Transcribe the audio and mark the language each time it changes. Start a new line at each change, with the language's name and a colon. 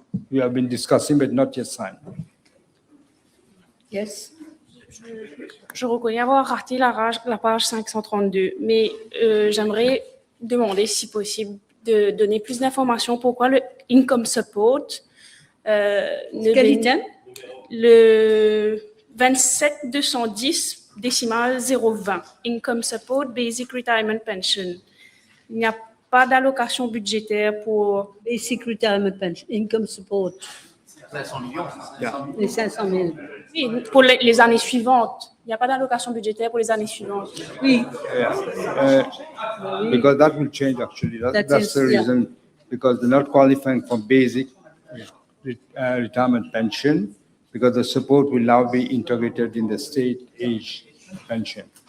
English: We have been discussing, but not yet signed. Yes.
French: Je reconnais avoir raté la page 532, mais j'aimerais demander, si possible, de donner plus d'informations pourquoi le income support Quel item?
English: le 27210 décimal 020, income support basic retirement pension.
French: Il n'y a pas d'allocation budgétaire pour
English: Basic retirement pension, income support.
French: 500 millions. Les 500 000. oui, pour les années suivantes. Il n'y a pas d'allocation budgétaire pour les années suivantes. Oui.
English: Because that will change actually. That That's is, the yeah. reason, because they're not qualifying for basic retirement pension, because the support will now be integrated in the state age pension.